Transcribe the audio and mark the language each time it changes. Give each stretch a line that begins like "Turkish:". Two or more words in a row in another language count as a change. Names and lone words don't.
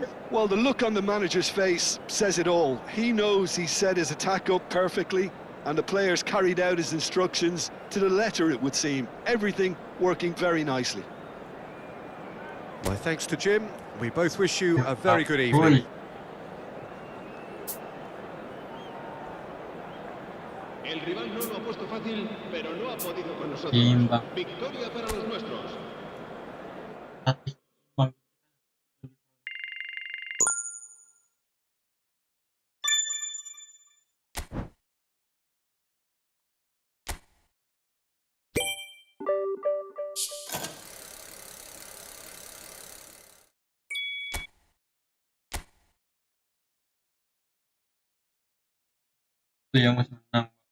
English: Well, the look on the manager's face says it all. He knows he set his attack up perfectly, and the players carried out his instructions to the letter, it would seem. Everything working very nicely. My thanks to Jim. We both wish you a very good evening.
Spanish: El rival no lo ha puesto fácil, pero no ha podido con nosotros.
Indonesian: Imbang.
Spanish: Victoria para los nuestros.
Indonesian: Itu yang masih menang.